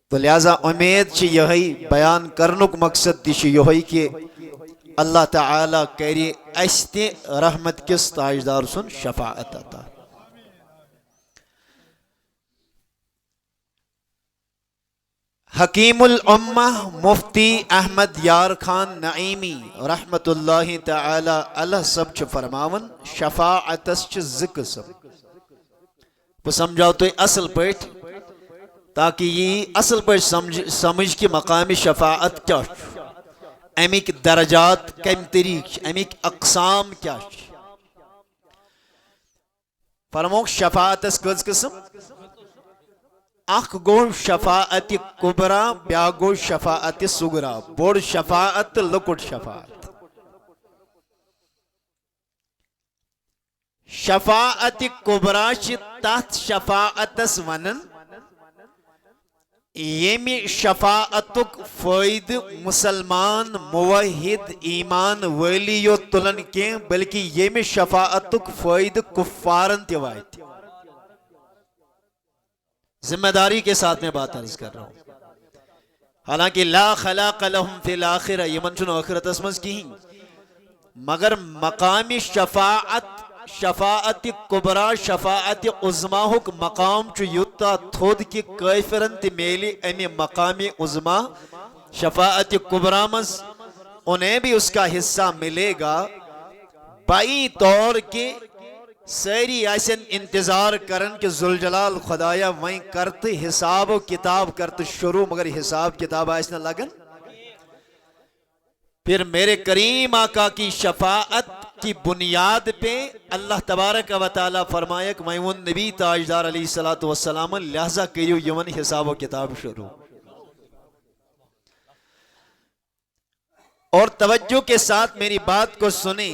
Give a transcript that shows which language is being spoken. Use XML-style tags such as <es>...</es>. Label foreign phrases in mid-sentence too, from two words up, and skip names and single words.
<ks>تو لہذا امید چھ یہی بیان کرنک مقصد تہ چھ یہی کہ اللہ تعالی کری اس تہ رحمت کس تاجدار سن شفاعت عطا. حکیم الامہ مفتی احمد یار خان نعیمی</ks> <ar>رحمت اللہ تعالی علیہ</ar> <ks>سب چھ فرماون شفاعتس چھ زٕ قسم. بہ سمجھاو تہ اصل پٲٹھۍ تاکہ یہ اصل پٲٹھۍ سمجھ کہ مقام شفاعت کیا چھ، امیک درجات کم طریق چھ، امیک اقسام کیا چھ. فرموک شفاعتس کٔژ قسم؟ اخ گو شفاعت کبرا، بیا گو شفاعت صغرا. بوڑ شفاعت تہ لۄکُٹ شفاعت. شفاعت کبرا چھ تتھ شفاعتس ونن یمی شفاعتک فائد مسلمان موحد ایمان والی یوت تلن کی بلکہ یمی شفاعتک فائد کفارن تہ وات.</ks> <ur>ذمہ داری کے ساتھ میں بات عرض کر رہا ہوں.</ur> <ks>حالانکہ</ks> <ar>لا خلاق لهم فی الاخرہ</ar> <ks>یمن چھ آخرتس مز کہین، مگر مقام شفاعت کبرا شفاعت عظما ہک مقام چھ یوتا تھود کہ کافرن تہ میلی امی مقام عظما شفاعت کبرا مز</ks> <ur>انہیں بھی اس کا حصہ ملے گا.</ur> <ks>بائی طور کہ ساری آسن انتظار کرن کہ ذوالجلال خدایا وہیں کرت حساب و کتاب کرت شروع، مگر حساب کتاب آسن لگن.</ks> <ur>پھر میرے کریم آقا کی شفاعت کی بنیاد پہ اللہ تبارک و تعالی فرمایا کہ میں ان نبی تاجدار علیہ السلام لہذا</ur> <ks>کریو یمن حساب و کتاب شروع.</ks> <ur>اور توجہ کے ساتھ میری بات کو سنیں.</ur>